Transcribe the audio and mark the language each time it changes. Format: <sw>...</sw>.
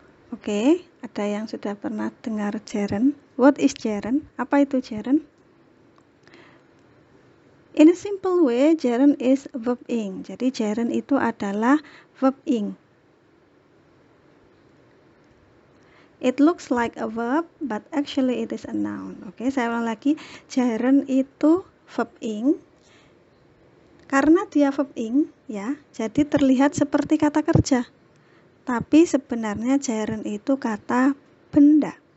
<id>Oke, ada yang sudah pernah dengar gerund?</id> <en>What is gerund?</en> <id>Apa itu gerund?</id> <en>In a simple way, gerund is verb ing.</en> <id>Jadi gerund itu adalah verb ing.</id> <en>It looks like a verb, but actually it is a noun.</en> <id>Oke, saya ulang lagi. Gerund itu verb ing. Karena dia verb ing, ya, jadi terlihat seperti kata kerja. Tapi sebenarnya gerund itu kata benda.</id>